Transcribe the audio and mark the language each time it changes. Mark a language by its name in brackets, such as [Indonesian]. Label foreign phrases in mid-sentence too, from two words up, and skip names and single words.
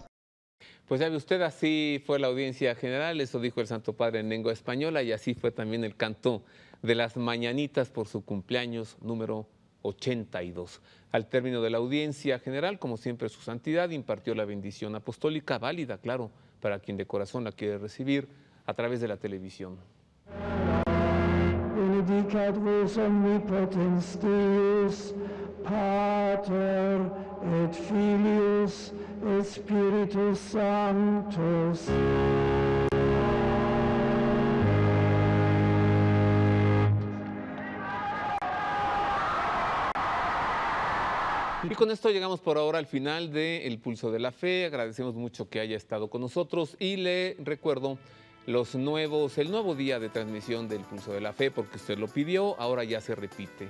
[Spanish] Pues ya ve usted, así fue la audiencia general, eso dijo el Santo Padre en lengua española y así fue también el canto de las mañanitas por su cumpleaños número 82. Al término de la audiencia general, como siempre, su santidad impartió la bendición apostólica, válida, claro, para quien de corazón la quiere recibir a través de la televisión. [Latin] Benedicat vos omnipotens Deus, Pater et Filius et Spiritus Sanctus. [Spanish] Y con esto llegamos por ahora al final de El Pulso de la Fe. Agradecemos mucho que haya estado con nosotros y le recuerdo el nuevo día de transmisión del Pulso de la Fe, porque usted lo pidió, ahora ya se repite.